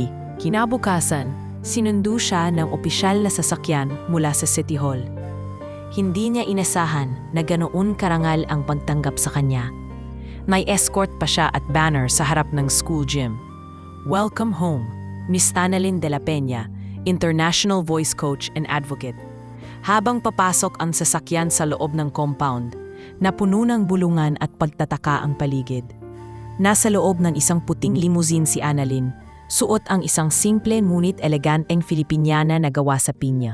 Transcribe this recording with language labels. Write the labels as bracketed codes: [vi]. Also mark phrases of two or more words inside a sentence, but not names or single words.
[tl] Kinabukasan, sinundo siya ng opisyal na sasakyan mula sa City Hall. Hindi niya inasahan na ganoon karangal ang pagtanggap sa kanya. May escort pa siya at banner sa harap ng [en] school gym. "Welcome home, Miss Annalyn de la Peña, International Voice Coach and Advocate." [tl] Habang papasok ang sasakyan sa loob ng compound, napuno ng bulungan at pagtataka ang paligid. Nasa loob ng isang puting limousine si Annalyn, suot ang isang simple ngunit eleganteng Filipiniana na gawa sa pinya.